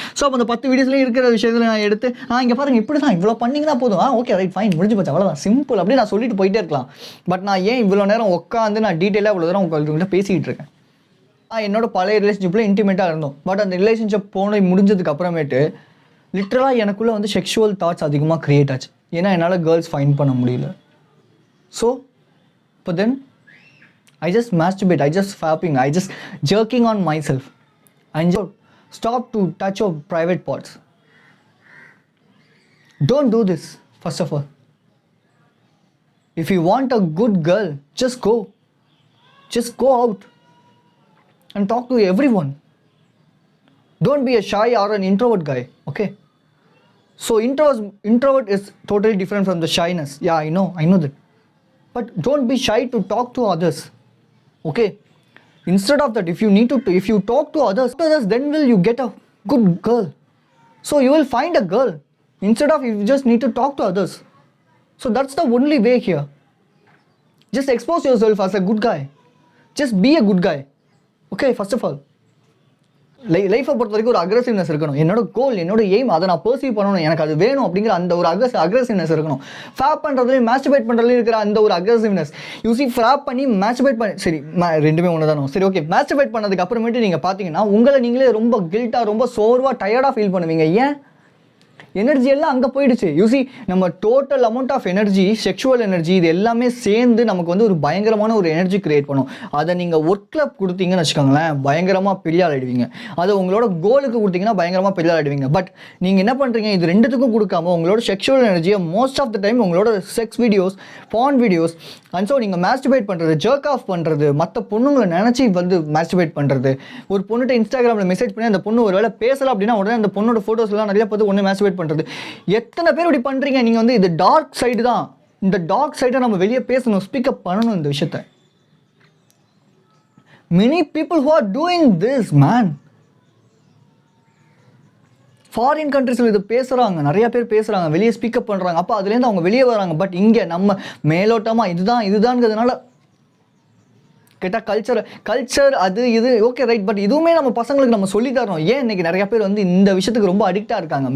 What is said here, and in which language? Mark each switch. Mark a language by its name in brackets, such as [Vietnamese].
[Tamil] So அப்போ அந்த 10 வீடியோஸ்லேயும் இருக்கிற விஷயத்தில் நான் எடுத்து இங்கே பாருங்கள் இப்படி தான் இவ்வளோ பண்ணிங்கன்னா போதும், ஓகே ரைட் ஃபைன் முடிஞ்சு போச்சு அவ்வளோதான் சிம்பிள் அப்படி நான் சொல்லிட்டு போயிட்டே இருக்கலாம். பட் நான் ஏன் இவ்வளோ நேரம் உட்காந்து நான் டீட்டெயிலாக இவ்வளோ நேரம் உங்கள்கிட்ட பேசிக்கிட்டு இருக்கேன். என்னோட பழைய ரிலேஷன்ஷிப்பில் இன்டிமேட்டாக இருந்தோம். பட் அந்த ரிலேஷன்ஷிப் முடிஞ்சதுக்கு அப்புறமேட்டு லிட்ரலாக எனக்குள்ளே வந்து செக்ஷுவல் தாட்ஸ் அதிகமாக க்ரியேட் ஆச்சு. ஏன்னா என்னால் கேர்ள்ஸ் ஃபைண்ட் பண்ண முடியல. [English] So இப்போ then I just masturbate, I just fapping, I just jerking on myself. And stop to touch your private parts. Don't do this, first of all. If you want a good girl, just go. Just go out and talk to everyone. Don't be a shy or an introvert guy, okay? So introvert is totally different from the shyness. Yeah, I know that. But don't be shy to talk to others. Okay, instead of that, if you talk to others, then will you get a good girl. So you will find a girl instead of you just need to talk to others. So that's the only way here. Just expose yourself as a good guy. Just be a good guy. Okay, first of all. [Tamil] லைஃப்பை பொறுத்த வரைக்கும் ஒரு aggressiveness இருக்கணும். என்னோட கோல், என்னோட aim, அதை நான் perceive பண்ணணும், எனக்கு அது வேணும் அப்படிங்கிற அந்த ஒரு அக்ரெசிவ்னஸ் இருக்கணும். ஃபேப் பண்ணுறதுலையும் மாஸ்டர்பேட் பண்ணுறதுலையும் இருக்கிற அந்த ஒரு அக்ரெசிவ்னஸ். யூசி ஃபேப் பண்ணி மாஸ்டர்பேட் பண்ணி சரி ரெண்டுமே ஒன்று தானோ. சரி ஓகே, மாஸ்டர்பேட் பண்ணதுக்கு அப்புறமேட்டு நீங்கள் பார்த்தீங்கன்னா உங்களை நீங்களே ரொம்ப கில்ட்டாக, ரொம்ப சோர்வாக, டயர்டாக ஃபீல் பண்ணுவீங்க. ஏன் எனர்ஜி எல்லாம் அங்கே போயிடுச்சு. யூசி நம்ம total amount of energy, sexual energy, இது எல்லாமே சேர்ந்து நமக்கு வந்து ஒரு பயங்கரமான ஒரு எனர்ஜி கிரியேட் பண்ணும். அதை நீங்கள் ஒர்க்கில் கொடுத்தீங்கன்னு வச்சுக்கோங்களேன், பயங்கரமாக பெரிய ஆகிடுவீங்க. அதை உங்களோட கோலுக்கு கொடுத்தீங்கன்னா பயங்கரமாக பெரிய ஆகிடுவீங்க. பட் நீங்கள் என்ன பண்ணுறீங்க, இது ரெண்டுத்துக்கும் கொடுக்காம உங்களோட செக்ஷுவல் எனர்ஜியை மோஸ்ட் ஆஃப் த டைம் உங்களோட sex videos, porn videos, and so நீங்கள் மாஸ்டர்பேட் பண்ணுறது, ஜர்க் ஆஃப் பண்ணுறது, மற்ற பொண்ணுங்களை நினச்சி வந்து மாஸ்டர்பேட் பண்ணுறது. ஒரு பொண்ணுகிட்ட இன்ஸ்டாகிராமில் மெசேஜ் பண்ணி அந்த பொண்ணு ஒரு வேலை பேசலாம் அப்படின்னா உடனே அந்த பொண்ணோட ஃபோட்டோஸ்லாம் நிறைய பார்த்து ஒன்று மாஸ்டர்பேட் பண்ணுறது. எத்தனை பேர் இப்படி பண்ணுறீங்க? நீங்கள் வந்து இது டார்க் சைடு தான். இந்த டார்க் சைடை நம்ம வெளியே பேசணும், ஸ்பீக்கப் பண்ணணும் இந்த விஷயத்தை. [English] many people who are doing this, man. [Tamil] Foreign கண்ட்ரீஸில் இது பேசுகிறாங்க, நிறைய பேர் பேசுகிறாங்க, வெளியே ஸ்பீக்கப் பண்ணுறாங்க. அப்போ அதுலேருந்து அவங்க வெளியே வராங்க. பட் இங்கே நம்ம மேலோட்டமாக இதுதான்ங்கிறதுனால கேட்டால் கல்ச்சர் அது இது ஓகே ரைட். பட் இதுவுமே நம்ம பசங்களுக்கு நம்ம சொல்லி தரோம். ஏன் இன்றைக்கி நிறைய பேர் வந்து இந்த விஷயத்துக்கு ரொம்ப அடிக்டாக இருக்காங்க?